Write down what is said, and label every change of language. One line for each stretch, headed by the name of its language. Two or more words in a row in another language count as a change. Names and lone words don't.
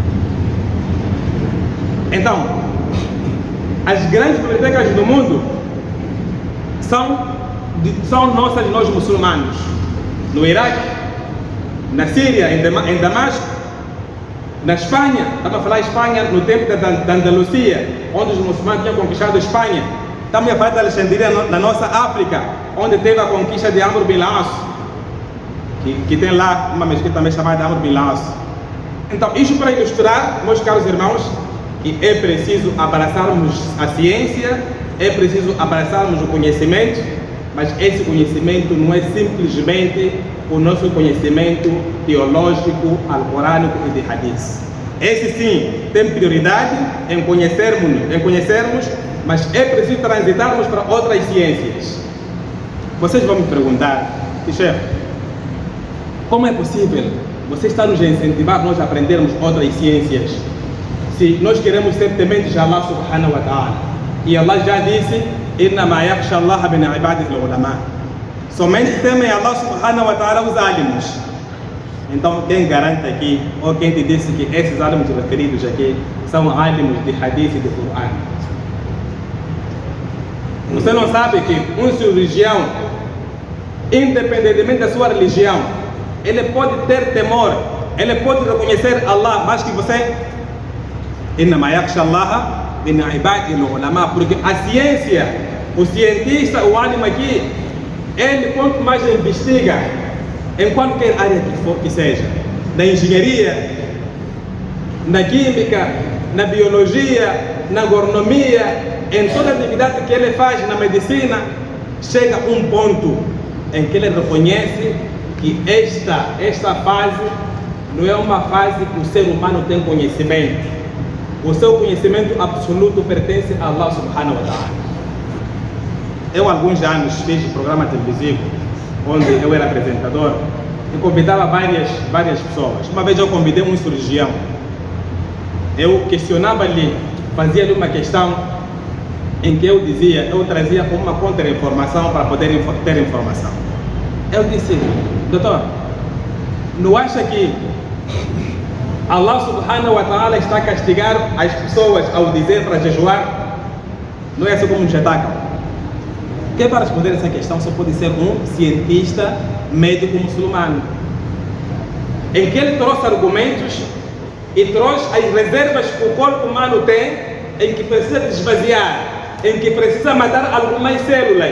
Portuguese: Então, as grandes bibliotecas do mundo são nossas, nós muçulmanos. No Iraque, na Síria, em Damasco, na Espanha, estamos a falar Espanha no tempo da Andaluzia, onde os muçulmanos tinham conquistado a Espanha. Estamos a falar da Alexandria, na nossa África, onde teve a conquista de Amr bin al-As, que tem lá uma mesquita também chamada Amr bin al-As. Então, isso para ilustrar, meus caros irmãos, que é preciso abraçarmos a ciência, é preciso abraçarmos o conhecimento, mas esse conhecimento não é simplesmente o nosso conhecimento teológico, alcorânico e de hadith. Esse sim tem prioridade em conhecermos, mas é preciso transitarmos para outras ciências. Vocês vão me perguntar, chefe, como é possível você estar nos a incentivar nós a aprendermos outras ciências se nós queremos ser tementes de
Arabic: الله سبحانه وتعالى?
Portuguese: E Allah já disse:
Arabic: "إنما يخشى الله من عباده العلماء".
Portuguese: Somente temem
Arabic: الله سبحانه وتعالى
Portuguese: os alimos. Então, quem garante aqui, ou quem te disse que esses alimos referidos aqui são alimos de hadith e de Qur'an? Você não sabe que um cirurgião, independentemente da sua religião, ele pode ter temor, ele pode reconhecer Allah mais que você?
Arabic: إنما يخشى الله من عباده العلماء.
Portuguese: Porque a ciência, o cientista, o alim aqui, ele quanto mais investiga em qualquer área que seja, na engenharia, na química, na biologia, na agronomia, em toda a atividade que ele faz na medicina, chega um ponto em que ele reconhece que esta fase não é uma fase que o ser humano tem conhecimento. O seu conhecimento absoluto pertence a
Arabic: الله سبحانه وتعالى.
Portuguese: Eu, há alguns anos, fiz um programa televisivo onde eu era apresentador e convidava várias pessoas. Uma vez eu convidei um cirurgião. Eu questionava-lhe, fazia-lhe uma questão em que eu trazia uma contra-informação para poder ter informação. Eu disse: doutor, não acha que
Arabic: الله سبحانه وتعالى
Portuguese: está a castigar as pessoas ao dizer para jejuar? Não é assim como nos atacam? Quem vai responder essa questão só pode ser um cientista médico muçulmano, em que ele trouxe argumentos e trouxe as reservas que o corpo humano tem, em que precisa esvaziar, em que precisa matar algumas células.